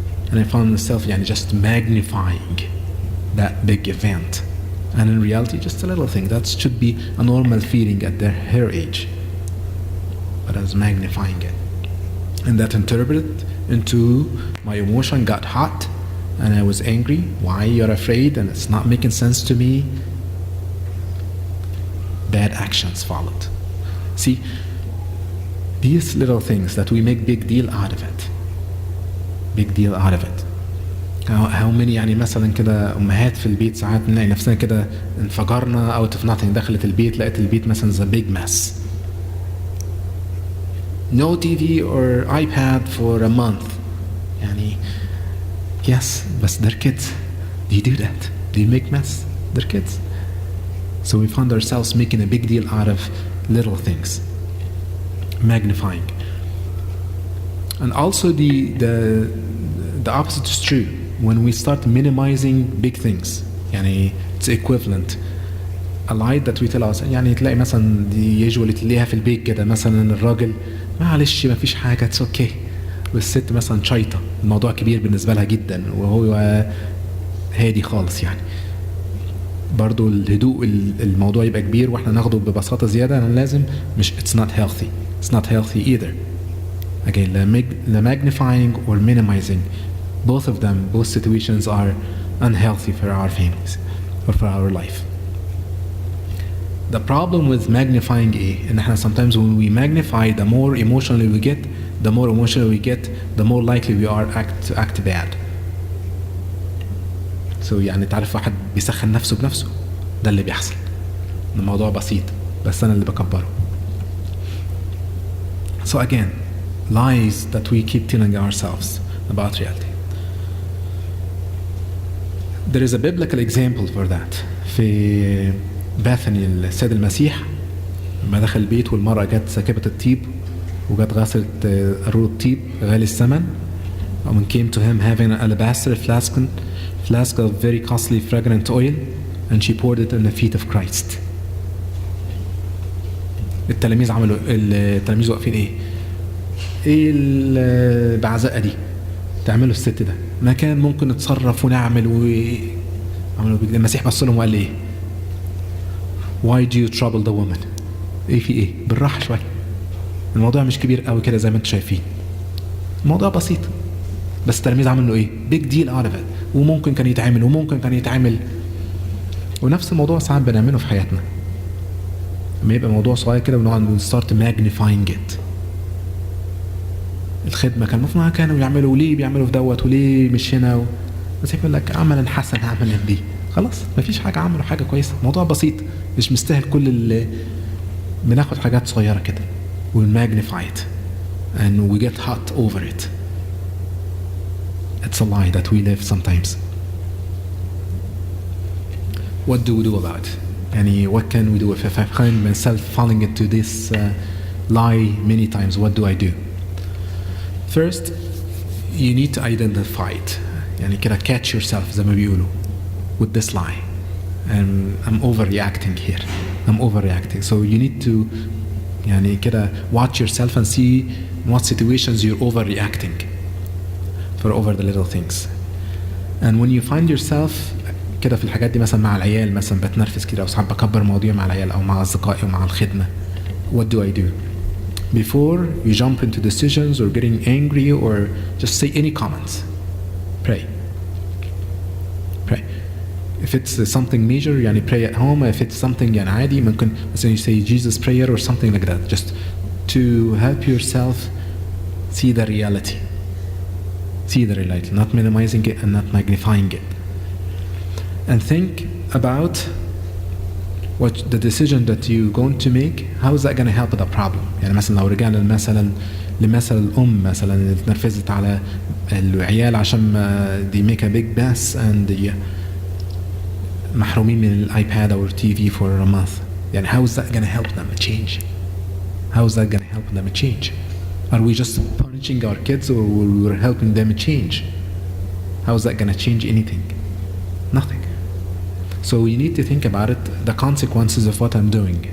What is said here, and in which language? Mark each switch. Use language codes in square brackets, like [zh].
[en] And I found myself just magnifying that big event, and in reality, just a little thing that should be a normal feeling at her age, but I was magnifying it, and that interpreted into my emotion got hot, and I was angry. Why you're afraid? And it's not making sense to me. Bad actions followed. See, these little things that we make big deal out of it. Big deal out of it. How many [ar] يعني مثلا كده أمهات في البيت ساعات نلاقي نفسنا كده انفجرنا [en] out of nothing. [ar] دخلت البيت لقيت البيت مثلا [en] a big mess. no TV or iPad for a month. يعني yes, but they're kids. Do you do that? Do you make mess? They're kids. So we found ourselves making a big deal out of little things, magnifying. And also the opposite is true. When we start minimizing big things, يعني it's equivalent. A lie that we tell us. [ar] يعني تلاقي مثلا دي usually تلاقيها في البيت كده، مثلا الراجل معلش ما فيش حاجة [en] it's okay، [ar] والست مثلا شايطة الموضوع كبير بالنسبة لها جدا وهو هادي خالص. يعني برضو الهدوء الموضوع يبقى كبير واحنا ناخده ببساطة زيادة. أنا لازم مش [en] it's not healthy. It's not healthy either. Again, the magnifying or minimizing, both of them, both situations are unhealthy for our families or for our life. The problem with magnifying [ar] إن احنا [en] sometimes when we magnify, the more emotionally we get, the more likely we are to act bad. [ar] So يعني تعرف واحد بيسخن نفسه بنفسه، ده اللي بيحصل. الموضوع بسيط بس أنا اللي بكبره. [en] So again, lies that we keep telling ourselves about reality. There is a biblical example for that. [ar] في باثني السيد المسيح لما دخل البيت والمرأة جت سكبت الطيب وجت غسلت قارورة الطيب غالي الثمن. [en] And came to him having an alabaster flask of very costly fragrant oil, and she poured it on the feet of Christ. [ar] التلاميذ واقفين ايه البعزقة دي تعملوا الست ده؟ ما كان ممكن نتصرف ونعمل عملوا المسيح بص لهم وقال ايه؟ [en] Why do you trouble the woman؟ [ar] ايه في ايه؟ بالراحة شوية. الموضوع مش كبير قوي كده زي ما انتم شايفين. الموضوع بسيط. بس التلاميذ عملوا ايه؟ [en] big deal out of it. [ar] وممكن كان يتعمل ونفس الموضوع ساعات بنعمله في حياتنا. لما يبقى موضوع صغير كده ونقعد [en] start magnifying it. [ar] الخدمة كان المفروض كانوا يعملوا، ليه بيعملوا في دوت وليه مش هنا بس يقول لك عملا حسن عملا دي خلاص مفيش حاجة، عملوا حاجة كويسة. موضوع بسيط مش مستاهل كل اللي بناخد حاجات صغيرة كده [en] we magnify it and we get hot over it. It's a lie that we live sometimes. What do we do about it? يعني what can we do if I find myself falling into this lie many times? What do I do? First, you need to identify it. [ar] يعني كده [en] catch yourself [ar] زي ما بيقولوا [en] with this lie. I'm overreacting here. I'm overreacting. So you need to [ar] يعني كده [en] watch yourself and see in what situations you're overreacting for over the little things. And when you find yourself [ar] كده في الحاجات دي مثلا مع العيال مثلا بتنرفز كده أو ساعات بكبر مواضيع مع العيال أو مع أصدقائي ومع الخدمة. [en] What do I do? Before you jump into decisions or getting angry or just say any comments, pray. Pray. If it's something major, يعني pray at home. If it's something يعني عادي ممكن مثلا you say Jesus prayer or something like that, just to help yourself see the reality. See the reality, not minimizing it and not magnifying it. And think about what the decision that you're going to make, how is that going to help the problem. [ar] يعني مثلا لو رجعنا لمثل الأم مثلا اللي اتنرفزت على العيال عشان [en] they make a big mess [ar] and محرومين من الايباد أو TV for a month. [en] يعني how is that going to help them change? How is that going to help them change? Are we just punishing our kids or we're helping them change? How is that going to change anything? Nothing. So you need to think about it, the consequences of what I'm doing.